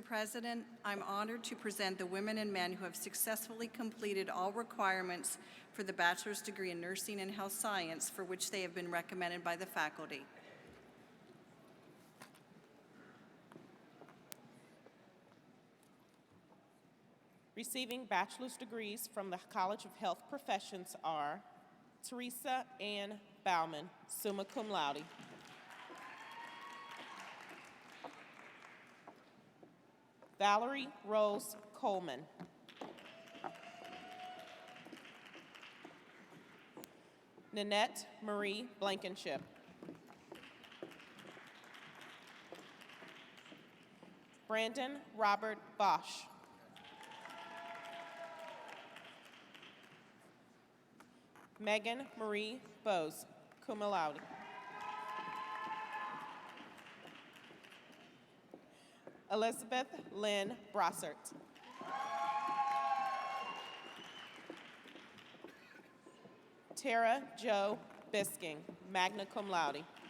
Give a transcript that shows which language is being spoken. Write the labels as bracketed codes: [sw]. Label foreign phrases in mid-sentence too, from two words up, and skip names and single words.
[en] President, I'm honored to present the women and men who have successfully completed all requirements for the bachelor's degree in nursing and health science for which they have been recommended by the faculty. Receiving bachelor's degrees from the College of Health Professions are Teresa Ann Bauman, [la] summa cum laude. [en] Valerie Rose Coleman. Nanette Marie Blankenship. Brandon Robert Bosch. Megan Marie Bose, [la] cum laude. [en] Elizabeth Lynn Brossert. Tara Jo Bisking, [la] magna cum laude.